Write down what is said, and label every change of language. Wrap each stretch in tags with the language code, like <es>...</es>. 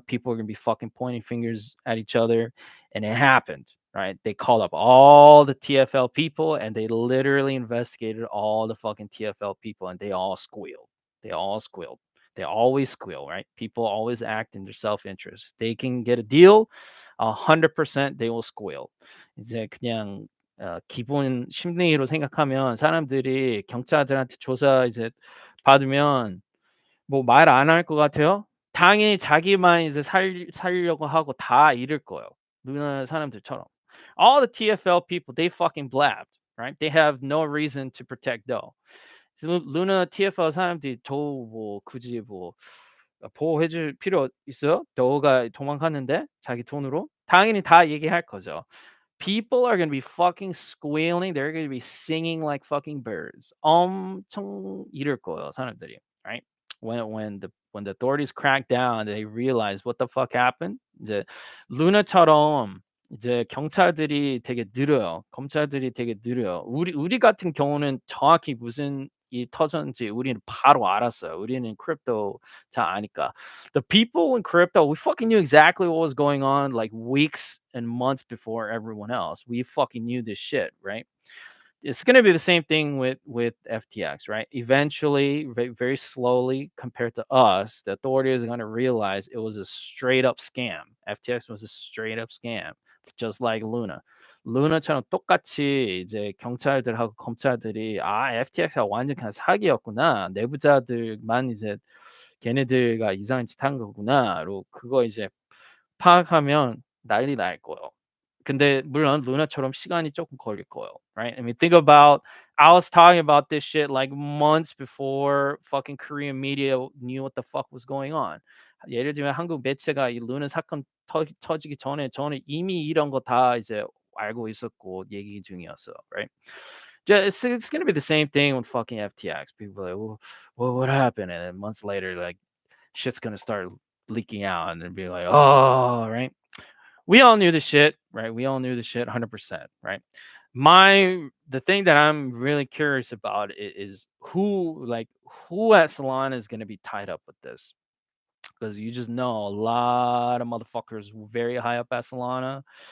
<en>People are gonna be fucking pointing fingers at each other, and it happened. Right? They called up all the TFL people, and they literally investigated all the fucking TFL people, and they all squealed. They all squealed. They always squeal, right? People always act in their self-interest. They can get a deal, 100% they will squeal.</en> <ko>이제 그냥 기본 심리로 생각하면 사람들이 경찰들한테 조사 이제 받으면 뭐 말 안 할 것 같아요? 당연히 자기만 이제 살려고 하고 다 잃을 거예요, 누나 사람들처럼.</ko> <en>All the TFL people, they fucking blabbed, right? They have no reason to protect though.</en> <ko>루나 TFL 사람들이 더 뭐 굳이 뭐 보호해 줄 필요 있어요? 너가 도망갔는데 자기 돈으로? 당연히 다 얘기할 거죠.</ko> <en>People are gonna be fucking squealing. They're gonna be singing like fucking birds.</en> <ko>엄청 이럴 거예요, 사람들이.</ko> <en>Right? When the authorities crack down, they realize what the fuck happened.</en> <ko>이제 루나처럼 이제 경찰들이 되게 느려요. 검찰들이 되게 느려요. 우리 같은 경우는 정확히 무슨 일이 터졌는지 우리는 바로 알았어요. 우리는 크립토 잘 아니까.</ko> <en>The people in crypto, we fucking knew exactly what was going on like weeks and months before everyone else. We fucking knew this shit, right? It's going to be the same thing with FTX, right? Eventually, very slowly, compared to us, the authorities are going to realize it was a straight up scam. FTX was a straight up scam, just like Luna.</en> <ko>루나처럼 똑같이 이제 경찰들하고 검찰들이 FTX가 완전 그냥 사기였구나. 내부자들만 이제 걔네들과 이상한 짓 한 거구나로 그거 이제 파악하면 난리 날 거예요. 근데 물론 루나처럼 시간이 조금 걸릴 거예요.</ko> <en>Right? I mean, think about I was talking about this shit like months before fucking Korean media knew what the fuck was going on.</en> <ko>예를 들면 한국 매체가 이 루나 사건 터지기 전에 저는 이미 이런 거 다 이제 알고 있었고 얘기 중이었어요.</ko> <en>Right? It's gonna be the same thing with fucking FTX. People are like, well, what happened? And then months later, like shit's gonna start leaking out and then be like, oh, right. We all knew the shit, right? We all knew the shit 100%, right? The thing that I'm really curious about is who at Solana is going to be tied up with this, because you just know a lot of motherfuckers very high up at Solana.</en>